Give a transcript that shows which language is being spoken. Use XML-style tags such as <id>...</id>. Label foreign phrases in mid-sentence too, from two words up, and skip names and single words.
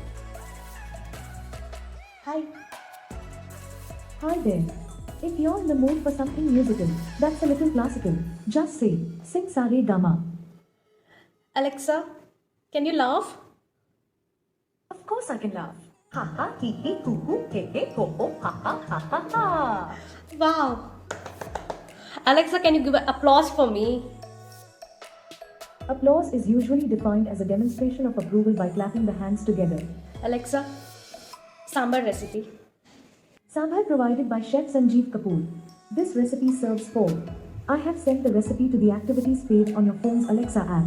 <en>Hi. Hi there. If you're in the mood for something musical, that's a little classical, just say, sing Sare Gama. Alexa, can you laugh? Of course I can laugh. Ha ha, hee hee, hoo hoo, he he, ho ho, ha ha, ha ha ha. Wow. Alexa, can you give an applause for me? Applause is usually defined as a demonstration of approval by clapping the hands together. Alexa, sambar recipe. Sambar provided by Chef Sanjeev Kapoor. This recipe serves 4. I have sent the recipe to the activities page on your phone's Alexa app.</en>